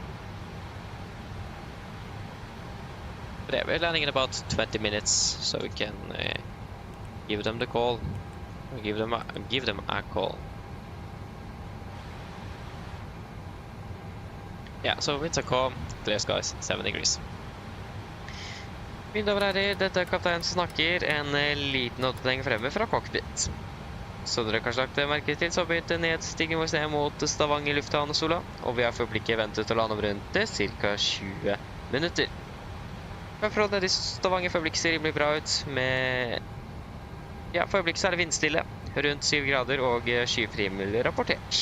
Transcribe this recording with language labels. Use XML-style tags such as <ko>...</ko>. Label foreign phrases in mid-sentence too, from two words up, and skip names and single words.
<en>But yeah, we're landing in about 20 minutes, so we can give them the call, or give them a call. Yeah, so winds are calm, clear skies, 7 degrees.</en> <no>Mine damer og herrer, dette er kaptein som snakker, en liten oppdatering fremme fra Cockpit. Så dere kanskje lagt merke til, så begynte nedstigning vår ned mot Stavanger lufthavn Sola, og vi har for øyeblikket ventet å lande om rundt ca. 20 minutter. Forholdene i Stavanger for øyeblikket ser rimelig bra ut, med ja, for øyeblikket så er det vindstille, rundt 7 grader og skyfrihimmel rapportert.</no>